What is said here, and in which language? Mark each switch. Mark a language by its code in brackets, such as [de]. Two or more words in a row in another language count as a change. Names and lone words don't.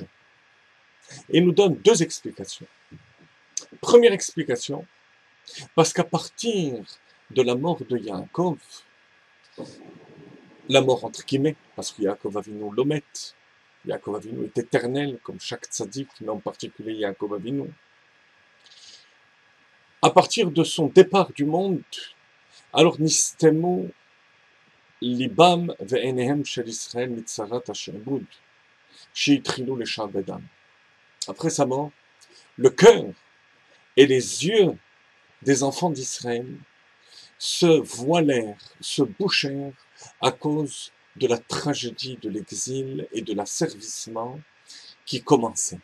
[fr] Et il nous donne deux explications. Première explication, parce qu'à partir de la mort de Yaakov, la mort entre guillemets, parce que Yaakov Avinu l'omet, Yaakov Avinu est éternel, comme chaque tzaddik, mais en particulier Yaakov Avinu. À partir de son départ du monde, alors [he] נסתמו לבם ועיניהם של ישראל מצרת השעבוד, שהתחילו לשעבדם. [fr] Après sa mort, le cœur et les yeux des enfants d'Israël se voilèrent, se bouchèrent à cause de la tragédie de l'exil et de l'asservissement qui commençait.